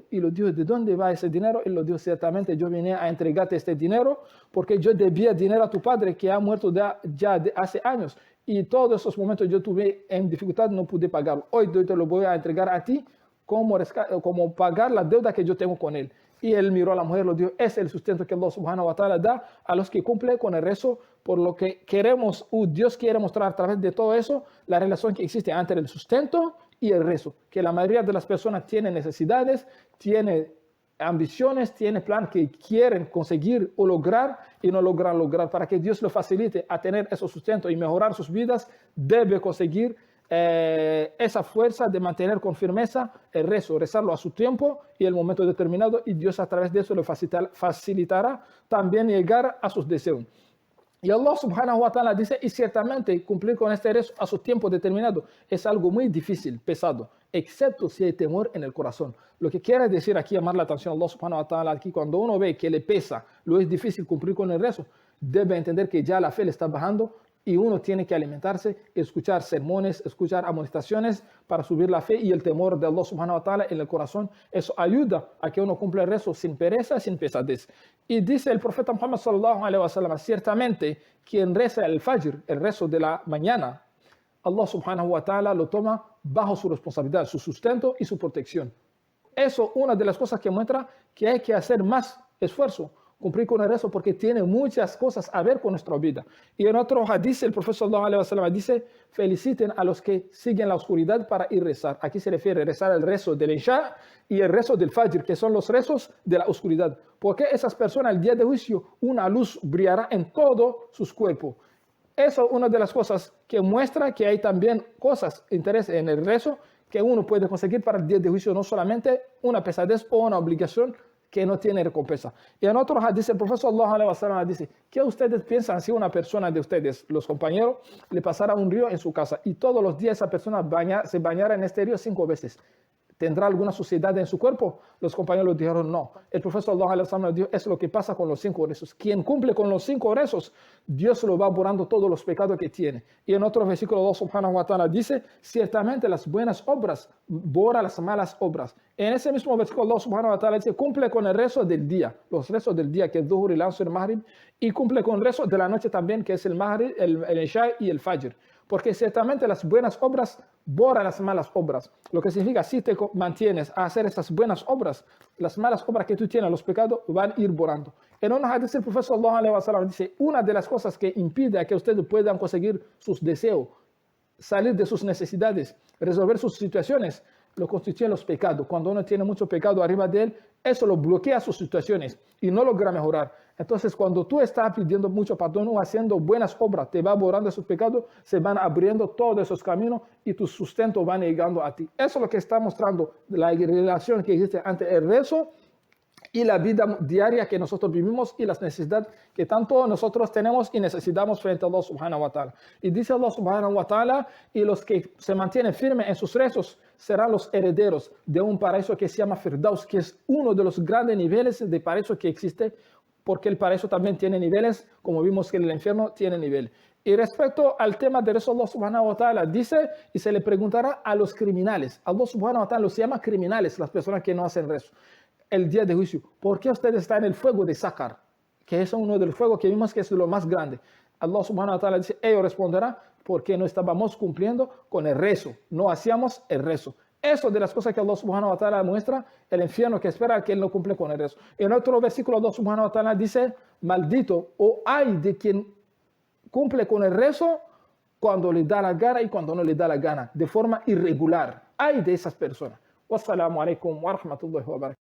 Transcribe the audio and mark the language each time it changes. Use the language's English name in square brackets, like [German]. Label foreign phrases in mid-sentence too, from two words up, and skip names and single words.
[Spanish] Y le dijo, ¿de dónde va ese dinero? Él le dijo, ciertamente yo vine a entregarte este dinero porque yo debía dinero a tu padre que ha muerto ya hace años. Y todos esos momentos yo tuve en dificultad, no pude pagarlo. Hoy te lo voy a entregar a ti como pagar la deuda que yo tengo con él. Y él miró a la mujer y le dijo, es el sustento que [Arabic] الله سبحانه وتعالى [Spanish] da a los que cumplen con el rezo, por lo que queremos, Dios quiere mostrar a través de todo eso la relación que existe entre el sustento y el rezo, que la mayoría de las personas tienen necesidades, tienen ambiciones, tienen plan que quieren conseguir o lograr y no logran lograr. Para que Dios lo facilite a tener esos sustentos y mejorar sus vidas, debe conseguir esa fuerza de mantener con firmeza el rezo, rezarlo a su tiempo y el momento determinado, y Dios a través de eso le facilitará también llegar a sus deseos. Y [Arabic] الله سبحانه وتعالى [Spanish] dice, y ciertamente cumplir con este rezo a su tiempo determinado es algo muy difícil, pesado, excepto si hay temor en el corazón. Lo que quiere decir aquí, llamar la atención a [Arabic] الله سبحانه وتعالى, [Spanish] aquí cuando uno ve que le pesa, lo es difícil cumplir con el rezo, debe entender que ya la fe le está bajando y uno tiene que alimentarse, escuchar sermones, escuchar amonestaciones para subir la fe y el temor de [Arabic] الله سبحانه وتعالى [Spanish] en el corazón. Eso ayuda a que uno cumpla el rezo sin pereza, sin pesadez. Y dice el profeta Muhammad [Arabic] صلى الله عليه وسلم, [Spanish] ciertamente quien reza el fajr, el rezo de la mañana, [Arabic] الله سبحانه وتعالى [Spanish] lo toma bajo su responsabilidad, su sustento y su protección. Eso es una de las cosas que muestra que hay que hacer más esfuerzo, cumplir con el rezo, porque tiene muchas cosas a ver con nuestra vida. Y en otro hadith, el profeta [Arabic] صلى الله عليه وسلم [Spanish] dice, feliciten a los que siguen la oscuridad para ir a rezar. Aquí se refiere a rezar el rezo del Isha y el rezo del Fajr, que son los rezos de la oscuridad. Porque esas personas, el día de juicio, una luz brillará en todo sus cuerpos. Eso es una de las cosas que muestra que hay también cosas, interés en el rezo, que uno puede conseguir para el día de juicio, no solamente una pesadez o una obligación que no tiene recompensa. Y en otro hadith, el profeta [Arabic] صلى الله عليه وسلم [Spanish] dice, ¿qué ustedes piensan si una persona de ustedes, los compañeros, le pasara un río en su casa y todos los días esa persona se bañara en este río 5 veces? ¿Tendrá alguna suciedad en su cuerpo? Los compañeros dijeron no. El profeta [Arabic] صلى الله عليه وسلم [Spanish] dijo, es lo que pasa con los 5 rezos. Quien cumple con los 5 rezos, Dios lo va borrando todos los pecados que tiene. Y en otro versículo, [Arabic] الله سبحانه وتعالى [Spanish] dice, ciertamente las buenas obras borra las malas obras. En ese mismo versículo, [Arabic] الله سبحانه وتعالى [Spanish] dice, cumple con el rezo del día, los rezos del día, que es Dhuhr, el Asr, el Maghrib, y cumple con el rezo de la noche también, que es el Maghrib, el Isha y el Fajr. Porque ciertamente las buenas obras borran las malas obras. Lo que significa, si te mantienes a hacer esas buenas obras, las malas obras que tú tienes, los pecados, van a ir borrando. En un hadith, el profeta [Arabic] صلى الله عليه وسلم [Spanish] dice, una de las cosas que impide a que ustedes puedan conseguir sus deseos, salir de sus necesidades, resolver sus situaciones, lo constituyen los pecados. Cuando uno tiene mucho pecado arriba de él, eso lo bloquea sus situaciones y no logra mejorar. Entonces, cuando tú estás pidiendo mucho perdón o haciendo buenas obras, te va borrando esos pecados, se van abriendo todos esos caminos y tu sustento van llegando a ti. Eso es lo que está mostrando la relación que existe entre el rezo y la vida diaria que nosotros vivimos y las necesidades que tanto nosotros tenemos y necesitamos frente a [Arabic] الله سبحانه وتعالى. [Spanish] Y dice [Arabic] الله سبحانه وتعالى, [Spanish] y los que se mantienen firmes en sus rezos serán los herederos de un paraíso que se llama Firdaus, que es uno de los grandes niveles de paraíso que existe, porque el paraíso también tiene niveles, como vimos que el infierno tiene niveles. Y respecto al tema de rezo, [Arabic] الله سبحانه وتعالى [Spanish] dice, y se le preguntará a los criminales. [Arabic] الله سبحانه وتعالى [Spanish] los llama criminales, las personas que no hacen rezo. El día de juicio, ¿por qué ustedes están en el fuego de Sakar? Que es uno de los fuegos que vimos que es lo más grande. [Arabic] الله سبحانه وتعالى [Spanish] dice, ellos responderán, porque no estábamos cumpliendo con el rezo, no hacíamos el rezo. Eso de las cosas que [Arabic] الله سبحانه وتعالى [Spanish] muestra, el infierno que espera que él no cumple con el rezo. En otro versículo, [Arabic] الله سبحانه وتعالى [Spanish] dice, maldito o ay de quien cumple con el rezo cuando le da la gana y cuando no le da la gana, de forma irregular. Ay de esas personas. [Arabic] والسلام عليكم ورحمة الله وبركاته.